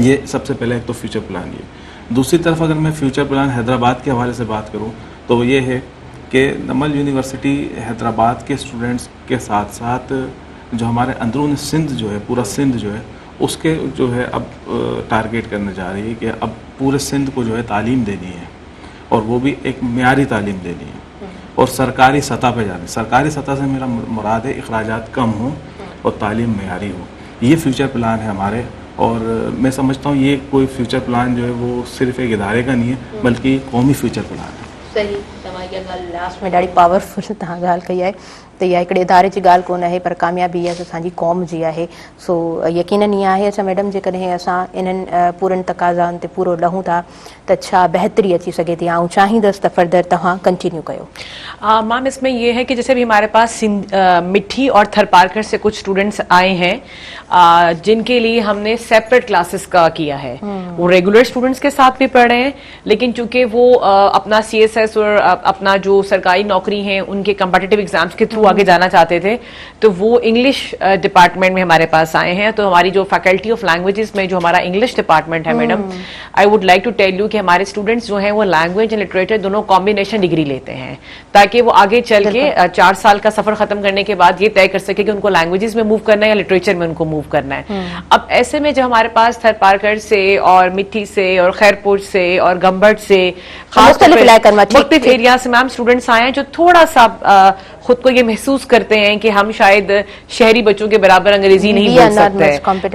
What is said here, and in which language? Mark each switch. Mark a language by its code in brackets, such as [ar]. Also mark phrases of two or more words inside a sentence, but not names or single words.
[ur] یہ سب سے پہلے ایک تو [en] future plan [ur] یہ۔ دوسری طرف اگر میں [en] future plan [ur] حیدرآباد کے حوالے سے بات کروں تو یہ ہے کہ نمل یونیورسٹی حیدرآباد کے سٹوڈنٹس کے ساتھ ساتھ جو ہمارے اندرون سندھ جو ہے، پورا سندھ جو ہے، اس کے جو ہے اب ٹارگٹ کرنے جا رہی ہے کہ اب پورے سندھ کو جو ہے تعلیم دینی ہے، اور وہ بھی ایک معیاری تعلیم دینی ہے، اور سرکاری سطح پے جانی. سرکاری سطح سے میرا مراد ہے اخراجات کم ہو اور تعلیم معیاری ہو. یہ [en] future plan [ur] ہے ہمارے، اور میں سمجھتا ہوں یہ کوئی [en] future plan [ur] جو ہے وہ صرف ایک ادارے کا نہیں ہے، بلکہ قومی [en] future plan [ur] ہے. [sd] सही, तव्हां इहा ॻाल्हि लास्ट में ॾाढी पावरफुल तव्हां ॻाल्हि कई आहे त इहा हिकिड़े इदारे जी ॻाल्हि कोन आहे, पर कामयाबी इहा असांजी क़ौम जी आहे। सो यकीनन इहा आहे। अच्छा मैडम, जेकॾहिं असां इन्हनि पूरनि तक़ाज़ाउनि ते पूरो लहूं था त छा बहितरी अची सघे थी? ऐं चाहींदसि त फर्दर तव्हां कंटिन्यू कयो। [ur] میم، اس میں یہ ہے کہ جیسے بھی ہمارے پاس مٹی اور تھرپارکر سے کچھ سٹوڈنٹس آئے ہیں جن کے لیے ہم نے [en] separate classes [ur] کا کیا ہے. وہ [en] regular students [ur] کے ساتھ بھی پڑھ رہے ہیں، لیکن چونکہ وہ اپنا CSS اور اپنا جو سرکاری نوکری ہے ان کے [en] competitive exams [ur] کے تھرو آگے جانا چاہتے تھے، تو وہ [en] English department [ur] میں ہمارے پاس آئے ہیں. تو ہماری جو [en] faculty of languages [ur] میں جو ہمارا [en] English department [ur] ہے میڈم, [en] I would like to tell you [ur] کہ ہمارے سٹوڈنٹس جو ہیں وہ [en] language and literature [ur] دونوں [en] combination degree [ur] لیتے ہیں، تاکہ وہ آگے چل کے 4 سال کا سفر ختم کرنے کے بعد یہ طے کر سکے کہ ان کو لینگویجز میں موو کرنا ہے یا لٹریچر میں ان کو موو کرنا ہے. اب ایسے میں جب ہمارے پاس تھرپارکر سے اور مٹی سے اور خیرپور سے اور گمبٹ سے مختلف ایریا سے میم سٹوڈنٹس آئے ہیں جو تھوڑا سا خود کو یہ محسوس کرتے ہیں کہ ہم شاید شہری بچوں کے برابر انگریزی نہیں بول سکتے.